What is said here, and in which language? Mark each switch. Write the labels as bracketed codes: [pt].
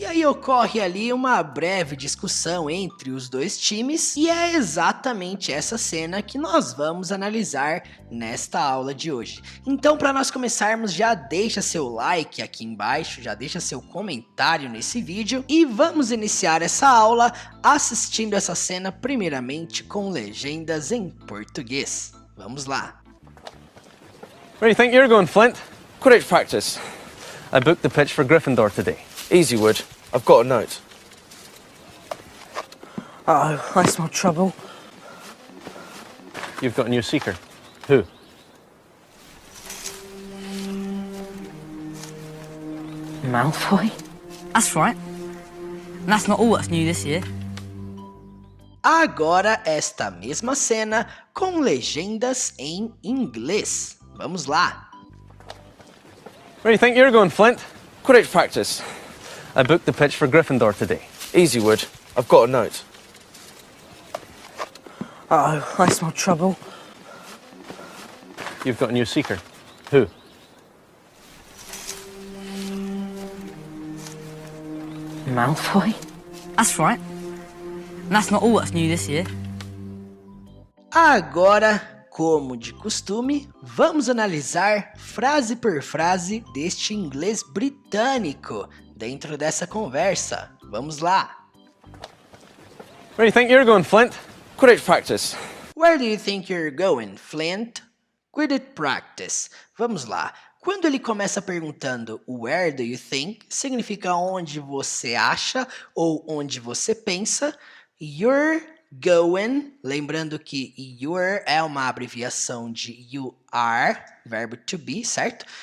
[pt] E aí ocorre ali uma breve discussão entre os dois times, e é exatamente essa cena que nós vamos analisar nesta aula de hoje. Então, para nós começarmos, já deixa seu like aqui embaixo, já deixa seu comentário nesse vídeo e vamos iniciar essa aula assistindo essa cena primeiramente com legendas em português. Vamos lá. [en] Where do you think you're going, Flint? Quidditch practice. I booked the pitch for Gryffindor today. Easy, Wood. I've got a note. Uh-oh, I smell trouble. You've got a new seeker. Who? Malfoy? That's right. And that's not all that's new this year. [pt] Agora esta mesma cena com legendas em inglês. Vamos lá. [en] Where do you think you're going, Flint? Quidditch practice. I booked the pitch for Gryffindor today. Easy, Wood. I've got a note. Uh-oh, I smell trouble. You've got a new seeker. Who? Malfoy? That's right. And that's not all that's new this year. [pt] Agora, como de costume, vamos analisar frase por frase deste inglês britânico dentro dessa conversa. Vamos lá. [en] Where do you think you're going, Flint? Quidditch practice. Where do you think you're going, Flint? Quidditch practice. [pt] Vamos lá. Quando ele começa perguntando [en] where do you think, [pt] significa onde você acha ou onde você pensa. [en] You're going, [pt] lembrando que you're é uma abreviação de you are, verbo to be, certo?